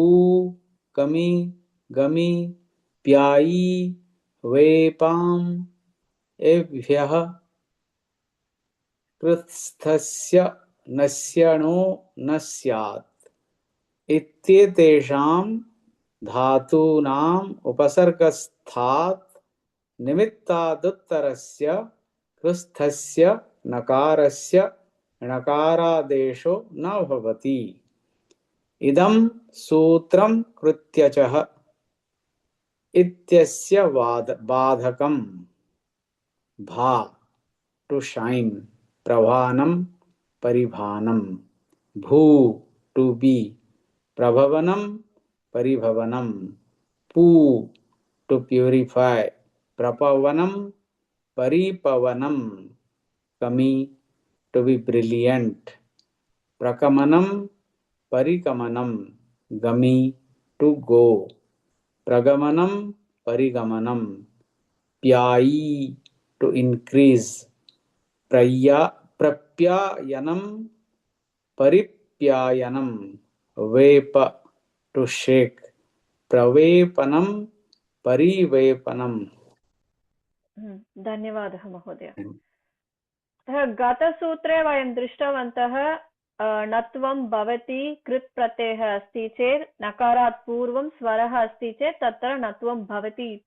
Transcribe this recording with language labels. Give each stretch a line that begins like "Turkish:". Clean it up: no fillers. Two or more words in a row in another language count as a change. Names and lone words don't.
Sanskrit: कमि गमि प्यायी वेपाम् एभ्यः कृत्स्थस्य नस्यणो न स्यात् इत्येतेषां धातूनाम् उपसर्गस्थात् निमित्तादुत्तरस्य कृत्स्थस्य नकारस्य णकारादेशो न भवति। इदं सूत्रं कृत्यचः इत्यस्य बाधकं भा
English: to shine,
Sanskrit: प्रभानं परिभानं, भू
English: to be,
Sanskrit: प्रभवनं परिभवनं, पू टू प्यूरिफाई, प्रपवनं परिपवनं, कमी
English: to be brilliant,
Sanskrit: प्रकमनं परिकमनं, गमी
English: to go,
Sanskrit: प्रगमनं परिगमनं, प्यायी
English: to increase,
Sanskrit: प्रप्यायनं परिप्यायनं, वेप
English: to shake,
Sanskrit: प्रवेपनं परिवेपनं। धन्यवादः महोदय। गतसूत्रे वयं दृष्टवन्तः नत्वं भवति कृत् प्रत्ययः अस्ति चेत् नकारात् पूर्वं स्वरः अस्ति चेत् तत्र नत्वं भवति इति।